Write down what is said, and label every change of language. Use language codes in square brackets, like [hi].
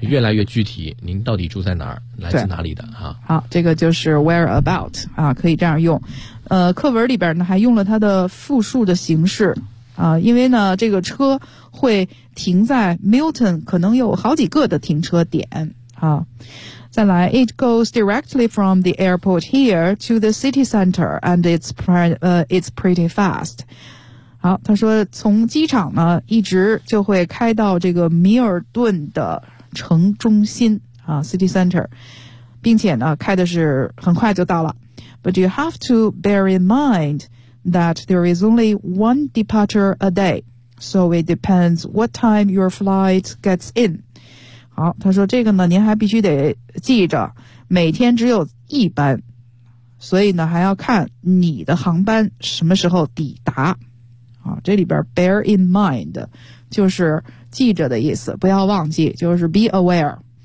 [zh] 越来越具体。您到底住在哪儿？来自哪里的哈？好，这个就是 where about 啊，可以这样用。课文里边呢还用了它的复数的形式啊、因为呢这个车会停在 Milton， 可能有好几个的停车点啊。 [en] 再来 ，It goes directly from the airport here to the city center， and it's pretty fast。 [zh] 好，他说从机场呢一直就会开到这个米尔顿的城中心啊 ，city center， 并且呢开的是很快就到了。 [en] But you have to bear in mind that there is only one departure a day, so it depends what time your flight gets in. [zh] 好，他说这个呢，您还必须得记着，每天只有一班，所以呢，还要看你的航班什么时候抵达。好，这里边 bear in mind 就是记着的意思，不要忘记，就是 be aware。